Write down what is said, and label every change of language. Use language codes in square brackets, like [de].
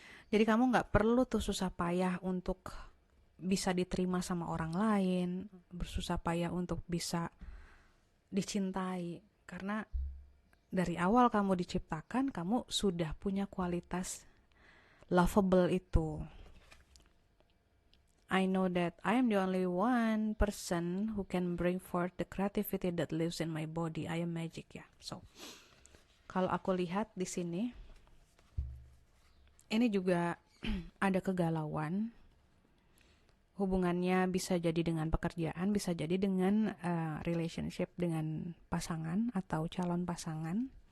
[id] Jadi kamu gak perlu tuh susah payah untuk bisa diterima sama orang lain, bersusah payah untuk bisa dicintai. Karena dari awal kamu diciptakan, kamu sudah punya kualitas lovable itu. [en] I know that I am the only one person who can bring forth the creativity that lives in my body. I am magic ya. [id] So, kalau aku lihat di sini, ini juga ada kegalauan. Hubungannya bisa jadi dengan pekerjaan, bisa jadi dengan relationship dengan pasangan atau calon pasangan.